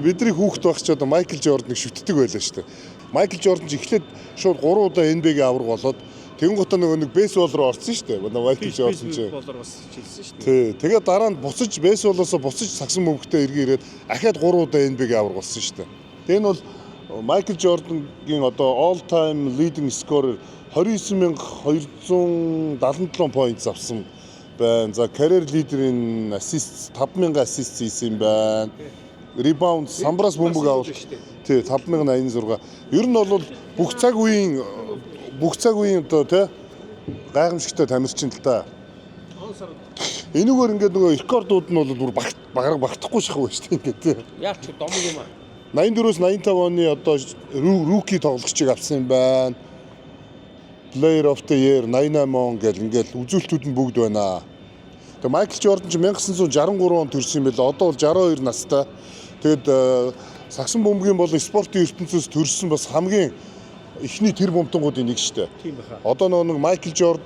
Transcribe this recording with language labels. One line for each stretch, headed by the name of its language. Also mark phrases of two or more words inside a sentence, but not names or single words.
Mongolian: Бидний хүүхэд байх ч одоо Майкл Жорданыг шүтдэг байлаа шүү дээ. Майкл Жордан ч эхлээд шууд 3 удаа NBA-гийн авраг болоод тэнгуутаа нэг бейсбол руу орсон шүү дээ. Майкл Жордан ч бейсболоор бас чилсэн шүү дээ. Тий. Тэгээд дараа нь буцаж бейсболоос буцаж сагсан бөмбөгтэй ирээд ахаад 3 удаа NBA-гийн авраг болсон шүү дээ. Энэ бол Майкл Жордангийн одоо
English: all time leading scorer
Mongolian: 29277 points авсан байна. За
English: career leader-
Mongolian: ийн assist 5000 assist хийсэн байна. Rebound самбраас бөмбөг авал тий 5086. Ер нь бол бүх цаг үеийн одоо тий гайхамшигтай тамирчин л та. Энэгээр ингээд нөгөө рекордууд нь бол бүр багтахгүй шахав шүү дээ ингээд тий. Яач ч домог юм аа. 84-өөс 85 оны одоо руки тоглогчийг авсан юм байна.
English: Player of the Year
Mongolian: 88 он гэл ингээл үзүүлэлтүүд нь бүгд байна. Тэгээ Майкл Жордан ч 1963 онд төрсэн юм байла. Одоо бол 62 настай. Тэгэд сагсан бөмбөгийн болон спортын ертөнцөөс төрсэн бас хамгийн эхний тэр бомтонгуудын нэг шүү дээ. Тийм баха.